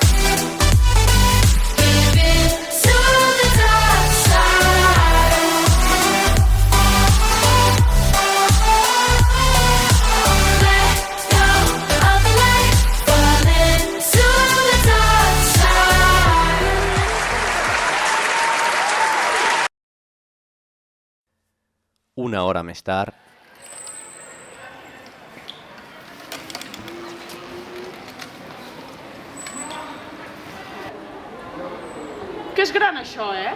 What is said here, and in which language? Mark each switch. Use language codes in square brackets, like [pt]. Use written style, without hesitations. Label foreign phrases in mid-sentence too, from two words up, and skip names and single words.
[en] Giving to the dark side. Let go of the light, falling to the dark side. [ca] Una hora més tard, Que és gran això, eh?